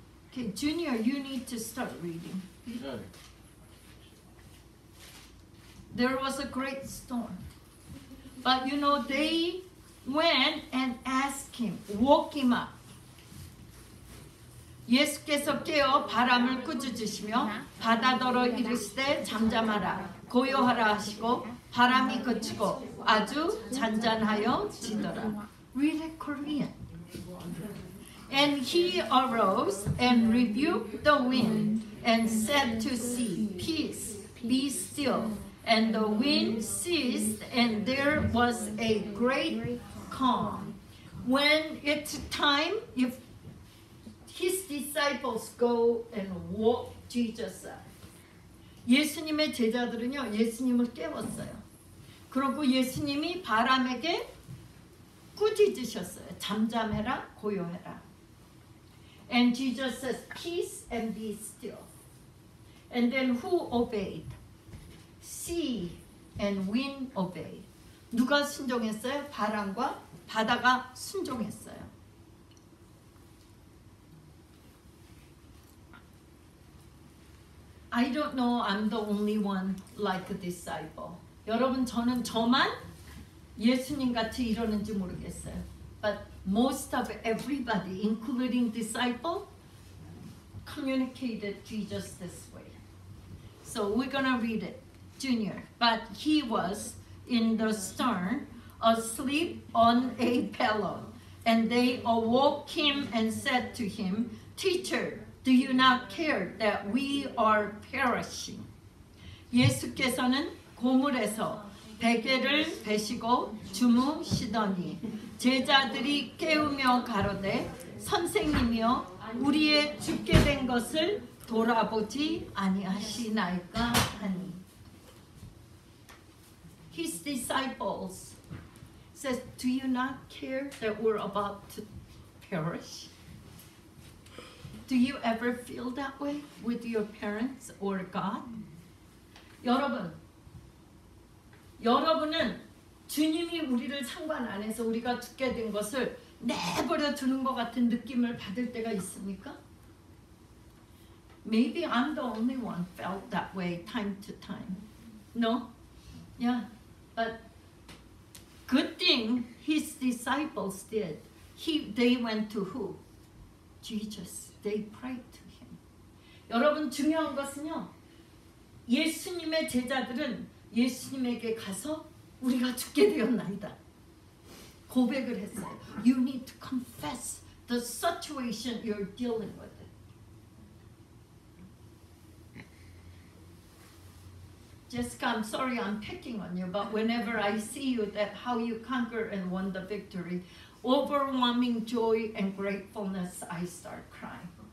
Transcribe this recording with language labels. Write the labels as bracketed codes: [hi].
[en] Okay, Junior, you need to start reading. There was a great storm. But you know, they went and asked him, woke him up. [ko] 예수께서 깨어 바람을 꾸짖으시며 바다더러 이르시되 잠잠하라 고요하라 하시고 바람이 그치고 아주 잔잔하여 지더라. [en] Read it Korean. And he arose and rebuked the wind and said to sea, Peace, be still. And the wind ceased, and there was a great calm. When it's time, if his disciples go and walk Jesus up. [ko] 예수님의 제자들은요, 예수님을 깨웠어요. 그리고 예수님이 바람에게 꾸짖으셨어요. 잠잠해라, 고요해라. [en] And Jesus says, peace and be still. And then who obeyed? Sea and wind obeyed. [ko] 누가 순종했어요? 바람과 바다가 순종했어요. [en] I don't know I'm the only one like a disciple. [ko] 여러분 저만 예수님 같이 이러는지 모르겠어요. [en] But most of everybody, including disciple, communicated Jesus this way. So we're gonna read it. Junior. But he was in the stern, asleep on a pillow. And they awoke him and said to him, Teacher, do you not care that we are perishing? [ko] 예수께서는 고물에서 베개를 베시고 주무시더니 제자들이 깨우며 가로되 선생님이여 우리의 죽게 된 것을 돌아보지 아니하시나이까 하니. [en] His disciples says, do you not care that we're about to perish? Do you ever feel that way with your parents or God? [ko] 여러분은 주님이 우리를 상관 안 해서 우리가 죽게 된 것을 내버려 두는 것 같은 느낌을 받을 때가 있습니까? [en] Maybe I'm the only one felt that way time to time. No? Yeah. But good thing his disciples did. They went to who? Jesus. They prayed to him. [ko] 여러분 중요한 것은요. 예수님의 제자들은 예수님에게 가서 우리가 죽게 되었나이다. 고백을 했어요. [en] You need to confess the situation you're dealing with. Jessica, I'm sorry I'm picking on you, but whenever I see you, that how you conquer and won the victory, overwhelming joy and gratefulness, I start crying.